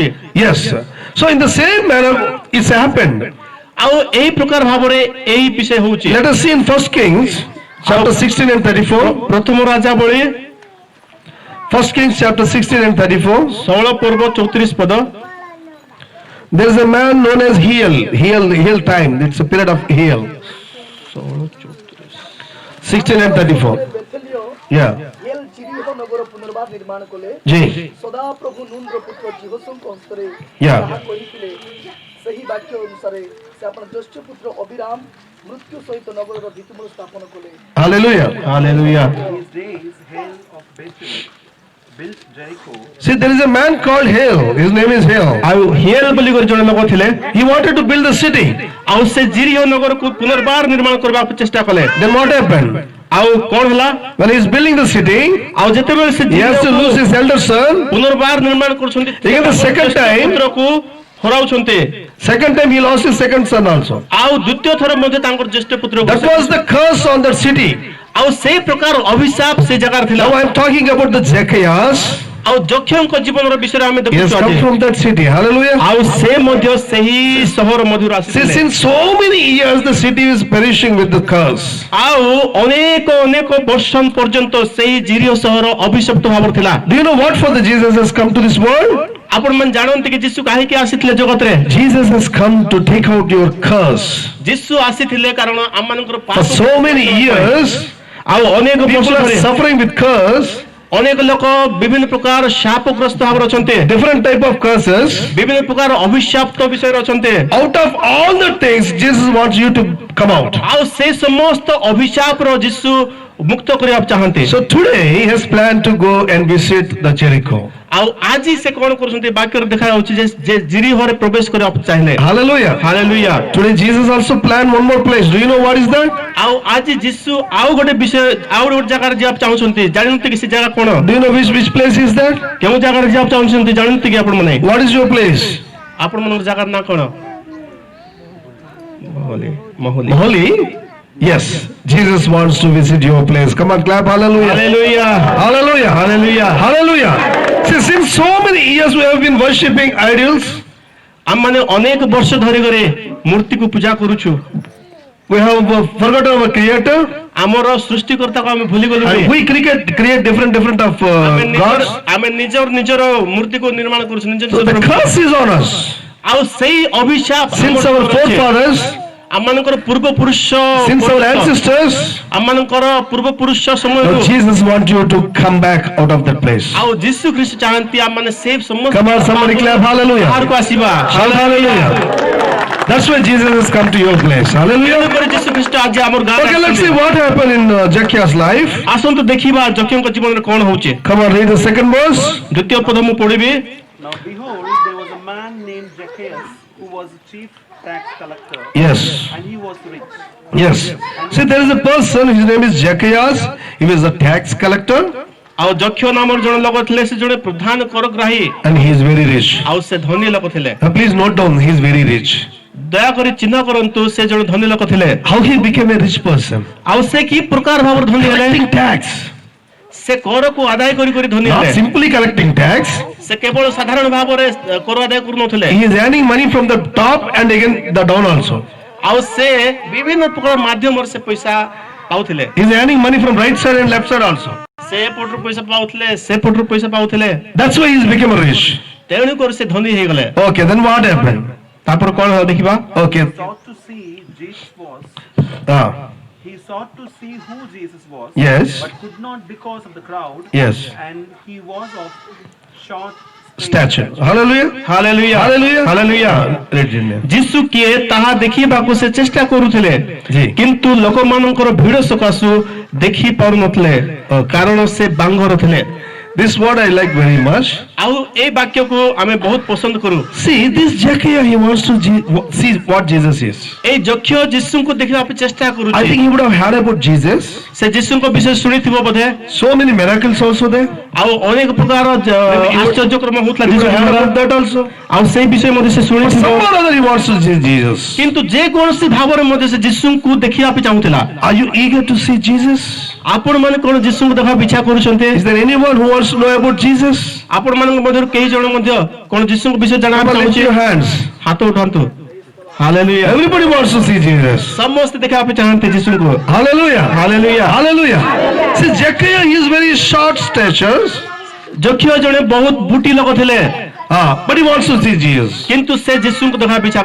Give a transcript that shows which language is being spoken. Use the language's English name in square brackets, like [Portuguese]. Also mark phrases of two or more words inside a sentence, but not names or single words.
[English] Yes. So in the same manner, it's happened. [Odia] ଆଉ ଏହି ପ୍ରକାର ଭାବରେ ଏହି ବିଷୟ ହଉଛି। [English] Let us see in 1 Kings chapter 16 and 34. [Odia] ପ୍ରଥମ ରାଜାବଳୀ [English] 1 Kings chapter 16 and 34. [Odia] 16 ପର୍ବ 34 ପଦ। [English] There is a man known as Heal time. It's a period of Heal. 16 and 34. [Odia] ବେଥେଲିଓ [English] Yeah. [Odia] ଏଲ ଜିରିହ ନଗର ପୁନର୍ବାର ନିର୍ମାଣ କଲେ। Ji. ସଦାପ୍ରଭୁ ନୁନର ପୁତ୍ର ଜିହୋଶୁଆଙ୍କ ହସ୍ତରେ [English] Yeah. [Odia] ଯାହା କହିଥିଲେ ସେହି ବାକ୍ୟ ଅନୁସାରେ ସେ ଆପଣ ଜ୍ୟେଷ୍ଠ ପୁତ୍ର ଅବିରାମ ମୃତ୍ୟୁ ସହିତ ନଗରର ଭିତ୍ତିମୂଳ ସ୍ଥାପନ କଲେ। [English] Hallelujah. [Odia] ହାଲେଲୁୟା। [English] These days, Hail of Bethel built Jericho. See, there is a man called Hail. His name is Hail. [Odia] ଆଉ ହିଏଲ ବୋଲି କରି ଜଣେ ଲୋକ ଥିଲେ। [English] He wanted to build the city. [Odia] ଆଉ ସେ ଜିରିହ ନଗରକୁ ପୁନର୍ବାର ନିର୍ମାଣ କରିବାକୁ ଚେଷ୍ଟା କଲେ। [English] Then what happened? [Odia] ଆଉ କଣ ହେଲା? [English] When he is building the city, [Odia] ଆଉ ଯେତେବେଳେ ସେ [English] he has to lose his elder son. [Odia] ପୁନର୍ବାର ନିର୍ମାଣ କରୁଛନ୍ତି [English] Again the second time- [Odia] ପୁତ୍ରକୁ ହରାଉଛନ୍ତି। [English] Second time he lost his second son also. [Odia] ଆଉ ଦ୍ୱିତୀୟ ଥର ମଧ୍ୟ ତାଙ୍କର ଜ୍ୟେଷ୍ଠ ପୁତ୍ରକୁ [English] That was the curse on that city. [Odia] ଆଉ ସେଇ ପ୍ରକାର ଅଭିଶାପ ସେ ଜାଗାରେ ଥିଲା। [English] Now I am talking about the Zacchaeus. [Odia] ଆଉ ଯକ୍ଷଙ୍କ ଜୀବନର ବିଷୟରେ ଆମେ [English] He has [Odia] ଦେଖୁଛୁ [English] come [Odia] ଆଜି। [English] from that city. Hallelujah. [Odia] ଆଉ ସେ ମଧ୍ୟ ସେହି ସହର ମଧ୍ୟରୁ [English] See, [Odia] ଆସିଥିଲେ। [English] since so many years the city is perishing with the curse. [Odia] ଆଉ ଅନେକ ଅନେକ ବର୍ଷ ପର୍ଯ୍ୟନ୍ତ ସେହି ଜିରିୟ ସହର ଅଭିଶପ୍ତ ଭାବରେ ଥିଲା। [English] Do you know what for the Jesus has come to this world? [Odia] ଆପଣ ମାନେ ଜାଣନ୍ତି କି ଯୀଶୁ କାହିଁକି ଆସିଥିଲେ ଜଗତରେ? [English] Jesus has come to take out your curse. [Odia] ଯୀଶୁ ଆସିଥିଲେ କାରଣ ଆମମାନଙ୍କର [English] For so many years, [Odia] ଆଉ ଅନେକ ବର୍ଷ [English] people are [Odia] ଧରି [English] suffering with curse, [Odia] ଅନେକ ଲୋକ ବିଭିନ୍ନ ପ୍ରକାର ଶାପଗ୍ରସ୍ତ ଭାବରେ ଅଛନ୍ତି, [English] different type of curses. [Odia] ବିଭିନ୍ନ ପ୍ରକାର ଅଭିଶାପ୍ତ ବିଷୟରେ ଅଛନ୍ତି। [English] Out of all the things, Jesus wants you to come out. [Odia] ଆଉ ସେ ସମସ୍ତ ଅଭିଶାପର ଯୀଶୁ ମୁକ୍ତ କରିବାକୁ ଚାହାନ୍ତି। [English] So today he has planned to go and visit the Jericho. [Odia] ଆଉ ଆଜି ସେ କଣ କରୁଛନ୍ତି ବାକ୍ୟରେ ଦେଖାଯାଉଛି ଯେ ଜିରିହରେ ପ୍ରବେଶ କରିବାକୁ ଚାହିଁଲେ। [English] Hallelujah. [Odia] ହାଲେଲୁୟା। [English] Today Jesus also planned one more place. Do you know what is that? [Odia] ଆଉ ଆଜି ଯୀଶୁ ଆଉ ଗୋଟେ ବିଷୟ ଆଉ ଗୋଟେ ଜାଗାରେ ଯିବାକୁ ଚାହୁଁଛନ୍ତି, ଜାଣନ୍ତି କି ସେ ଜାଗା କଣ? [English] Do you know which place is that? [Odia] କେଉଁ ଜାଗାରେ ଯିବାକୁ ଚାହୁଁଛନ୍ତି ଜାଣନ୍ତି କି ଆପଣ ମାନେ? [English] What is your place? [Odia] ଆପଣ ମାନଙ୍କର ଜାଗାର ନାଁ କଣ? ମହଲି। ମହଲି। [English] Holy? Yes. Jesus wants to visit your place. Come on, clap. Hallelujah. [Odia] ହାଲେଲୁୟା। [English] Hallelujah. Hallelujah. Hallelujah. See, since so many years we have been worshipping idols, [Odia] ଆମମାନେ ଅନେକ ବର୍ଷ ଧରି କରି ମୂର୍ତ୍ତିକୁ ପୂଜା କରୁଛୁ। [English] we have forgotten our Creator, [Odia] ଆମର ସୃଷ୍ଟିକର୍ତ୍ତାକୁ ଆମେ ଭୁଲି ଗଲୁ। [English] and we create different of gods. [Odia] ଆମେ ନିଜର ମୂର୍ତ୍ତିକୁ ନିର୍ମାଣ କରୁଛୁ ନିଜ [English] So the [Odia] ନିଜର। [English] curse is on us. [Odia] ଆଉ ସେଇ ଅଭିଶାପ [English] Since our forefathers, [Odia] ଆମମାନଙ୍କର ପୂର୍ବ ପୁରୁଷ [English] since our ancestors, [Odia] ଆମମାନଙ୍କର ପୂର୍ବ ପୁରୁଷ [English] now [Odia] ସମୟରୁ [English] Jesus wants you to come back out of that place. [Odia] ଆଉ ଯୀଶୁ ଖ୍ରୀଷ୍ଟ ଚାହାନ୍ତି ଆମମାନେ ସେ ସମସ୍ତ [English] Come on, somebody clap. Hallelujah. [Odia] ବାହାରକୁ ଆସିବା। [English] Shout hallelujah. That's why Jesus has come to your place. Hallelujah. [Odia] ତେଣୁକରି ଯୀଶୁ ଖ୍ରୀଷ୍ଟ ଆଜି ଆମର ଗାଁ [English] Okay, let's see what happened in Zacchaeus' life. [Odia] ଆସନ୍ତୁ ଦେଖିବା ଯକ୍ଷଙ୍କ ଜୀବନରେ କଣ ହଉଛି। [English] Come on, read the second verse. [Odia] ଦ୍ୱିତୀୟ ପଦ ମୁଁ ପଢିବି। [English] Now behold, there was a man named Zacchaeus who was a chief tax collector, Yes. and he was rich. Yes. See, there is a person, his name is Zacchaeus. He was a tax collector [Odia] ଆଉ ଯକ୍ଷ ନାମର ଜଣେ ଲୋକ ଥିଲେ, ସେ ଜଣେ ପ୍ରଧାନ କରଗ୍ରାହୀ [English] and he is very rich. [Odia] ଆଉ ସେ ଧନୀ ଲୋକ ଥିଲେ। [English] Now, please note down, he is very rich. [Odia] ଦୟାକରି ଚିହ୍ନ କରନ୍ତୁ ସେ ଜଣେ ଧନୀ ଲୋକ ଥିଲେ। [English] How he became a rich person? [Odia] ଆଉ ସେ କି ପ୍ରକାର ଭାବରେ ଧନୀ ହେଲେ? [English] Collecting tax. [Odia] ସେ କରକୁ ଆଦାୟ କରି କରି ଧନୀ [English] Not [Odia] ହେଲେ। [English] simply collecting tax. [Odia] ସେ କେବଳ ସାଧାରଣ ଭାବରେ କର ଆଦାୟ କରୁନଥିଲେ। [English] He is earning money from the top and again the down also. [Odia] ଆଉ ସେ ବିଭିନ୍ନ ପ୍ରକାର ମାଧ୍ୟମରେ ସେ ପଇସା ପାଉଥିଲେ। [English] He is earning money from right side and left side also. [Odia] ସେ ପଟରୁ ପଇସା ପାଉଥିଲେ, ସେ ପଟରୁ ପଇସା ପାଉଥିଲେ। [English] That's why he has become a rich. [Odia] ତେଣୁ କରି ସେ ଧନୀ ହେଇଗଲେ। [English] Okay, then what happened? [Odia] ତାପରେ କଣ ହେଲା ଦେଖିବା। [English] Okay. Sought to see Jesus was. Ah, He sought to see who Jesus was, yes. but could not because of the crowd, Yes. and he was of short Stature. Hallelujah. [Odia] ହାଲେଲୁୟା। [English] Hallelujah. [Odia] ହାଲେଲୁୟା। [English] Read it now. [Odia] ଯୀଶୁ କିଏ ତାହା ଦେଖିବାକୁ ସେ ଚେଷ୍ଟା କରୁଥିଲେ, ଜି। କିନ୍ତୁ ଲୋକମାନଙ୍କର ଭିଡ଼ ସକାଶୁ ଦେଖି ପାରୁନଥିଲେ, କାରଣ ସେ ବାଙ୍ଗର ଥିଲେ। [English] This word I like very much. [Odia] ଆଉ ଏଇ ବାକ୍ୟକୁ ଆମେ ବହୁତ ପସନ୍ଦ କରୁ। [English] See, this Zacchaeus, he wants to see what Jesus is. [Odia] ଏଇ ଯକ୍ଷ ଯୀଶୁଙ୍କୁ ଦେଖିବା ପାଇଁ ଚେଷ୍ଟା [English] I [Odia] କରୁଛି। [English] think he would have heard about Jesus. [Odia] ସେ ଯୀଶୁଙ୍କ ବିଷୟ ଶୁଣିଥିବ ବୋଧେ। [English] So many miracles also there. [Odia] ଆଉ ଅନେକ ପ୍ରକାର ଆଶ୍ଚର୍ଯ୍ୟକ୍ରମ ହଉଥିଲା [English] He would have heard [Odia] ଯୀଶୁଙ୍କର। [English] about that also. [Odia] ଆଉ ସେଇ ବିଷୟ ମଧ୍ୟ ସେ [English] But [Odia] ଶୁଣିଥିବ। [English] somehow or other he wants to see Jesus. [Odia] କିନ୍ତୁ ଯେ କୌଣସି ଭାବରେ ମଧ୍ୟ ସେ ଯୀଶୁଙ୍କୁ ଦେଖିବା ପାଇଁ ଚାହୁଁଥିଲା। [English] Are you eager to see Jesus? [Odia] ଆପଣ ମାନେ କଣ ଯୀଶୁଙ୍କୁ ଦେଖିବା ପାଇଁ ଇଚ୍ଛା କରୁଛନ୍ତି? [English] Is there anyone who wants to know about Jesus? [Odia] ଆପଣ ମାନଙ୍କ ମଧ୍ୟରୁ କେହି ଜଣ ମଧ୍ୟ କଣ ଯୀଶୁଙ୍କ ବିଷୟ ଜାଣିବା [English] Come [Odia] ପାଇଁ [English] on, lift [Odia] ଚାହୁଁଛି? [English] your hands. [Odia] ହାତ ଉଠାନ୍ତୁ। ହାଲେଲୁୟା। [English] Everybody wants to see Jesus. [Odia] ସମସ୍ତେ ଦେଖିବା ପାଇଁ ଚାହାନ୍ତି ଯୀଶୁଙ୍କୁ। [English] Hallelujah. [Odia] ହାଲେଲୁୟା। [English] Hallelujah. See, Zacchaeus, he is very short stature. [Odia] ଯକ୍ଷ ଜଣେ ବହୁତ ବୁଟି ଲୋକ ଥିଲେ, [English] But he wants to see Jesus. [Odia] କିନ୍ତୁ ସେ ଯୀଶୁଙ୍କୁ ଦେଖିବା ପାଇଁ ଇଚ୍ଛା